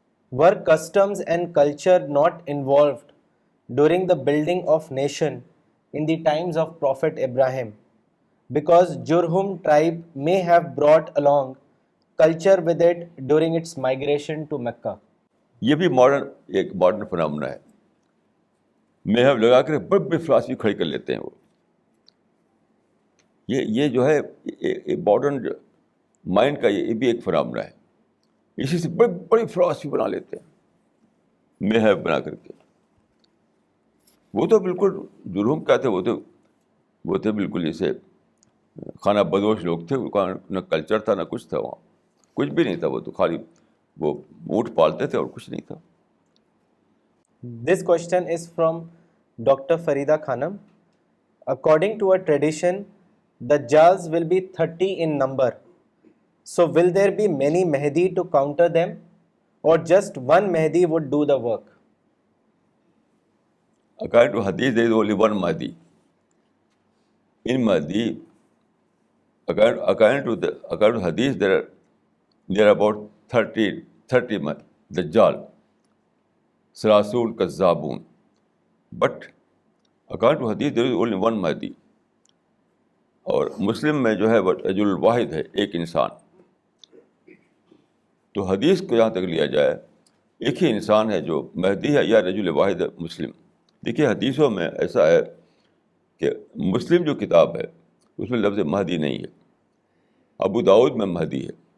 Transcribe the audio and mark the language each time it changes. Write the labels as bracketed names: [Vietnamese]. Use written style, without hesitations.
[English] Were customs and culture not involved during the building of nation in the times of Prophet Ibrahim? Because Jurhum tribe may have brought along culture with it during its migration to Mecca. [Urdu] یہ بھی ایک modern phenomenon ہے. میہب لگا کر بڑی بڑی philosophy کھڑی کر لیتے ہیں وہ. یہ جو ہے ماڈرن مائنڈ کا یہ بھی ایک فنامنا ہے. اسی سے بڑی بڑی فلاسفی بنا لیتے ہیں میہب بنا کر کے. وہ تو بالکل جرہم کیا تھے، وہ تھے بالکل جیسے خانہ بدوش لوگ تھے. نہ کلچر تھا، نہ کچھ تھا، وہاں کچھ بھی نہیں تھا. وہ تو خالی وہ اونٹ پالتے تھے اور کچھ نہیں تھا. [English] This question is from Dr. Farida Khanam. According to a tradition, the Dajjals will be 30 in number. So will there be many Mahdi to counter them, or just one Mahdi would do the work? According to Hadith, there is only one Mahdi. In Mahdi, according to Hadith, there are about 30 Dajjal, [Arabic] Salasul Kazzabun. [English] But according to Hadith, there is only one Mahdi. [Urdu] اور مسلم میں جو ہے وہ رجل الواحد ہے، ایک انسان. تو حدیث کو جہاں تک لیا جائے، ایک ہی انسان ہے جو مہدی ہے یا رجل واحد ہے مسلم. دیکھیے حدیثوں میں ایسا ہے کہ مسلم جو کتاب ہے اس میں لفظ مہدی نہیں ہے، ابو داؤد میں مہدی ہے.